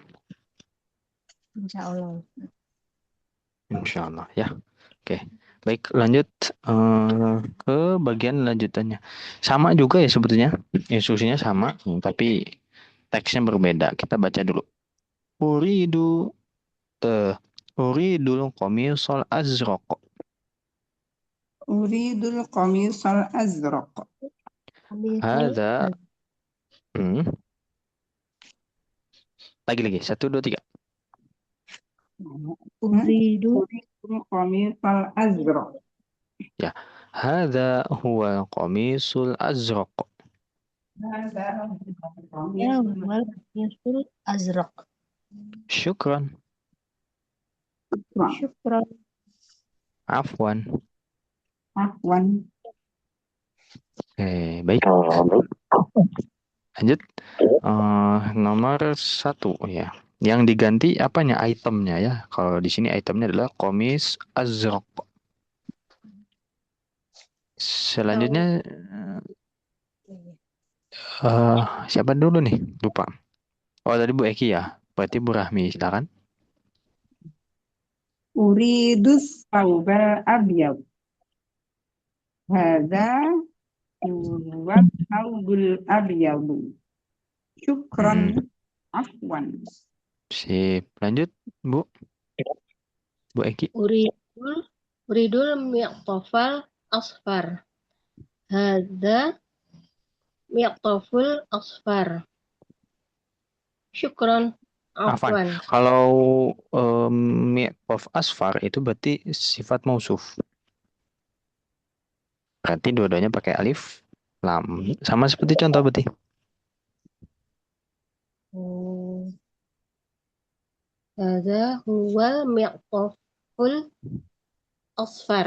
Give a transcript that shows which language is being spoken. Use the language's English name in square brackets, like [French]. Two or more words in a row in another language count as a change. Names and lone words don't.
[Arabic] إن شاء الله. إن شاء الله ya. Oke. [Indonesian] Baik, lanjut ke bagian lanjutannya. Sama juga ya sebetulnya. Instruksinya sama, tapi teksnya berbeda. Kita baca dulu. [Arabic] أريد أريد القميص الأزرق. أريد القميص الأزرق. Hadza. Hmm. [Indonesian] Lagi. 1, 2, 3. [Arabic] Uridu أريد القميص الأزرق. [Indonesian] Ya. [Arabic] هذا هو القميص الأزرق. ya wal yasul azraq. Syukran. Syukran. Afwan. Afwan. [Indonesian] Baik. Lanjut. Nomor 1 ya. Yang diganti apanya? Itemnya ya. Kalau di sini itemnya adalah [Arabic] قميص أزرق. [Indonesian] Selanjutnya siapa dulu nih? Lupa. Oh tadi Bu Eki ya. Berarti Bu Rahmi silakan. [Arabic] أريد الثوب الأبيض. هذا هو الثوب الأبيض. شكرا. عفوا. [Indonesian] Sip. Lanjut Bu. Bu Eki. [Arabic] أريد المعطف الأصفر. هذا المعطف الأصفر. Syukran. Afwan. Afwan. [Indonesian] Kalau of asfar itu berarti sifat mausuf. Berarti dua-duanya pakai alif lam. Sama seperti contoh berarti. [Arabic] هذا هو المعطف الأصفر.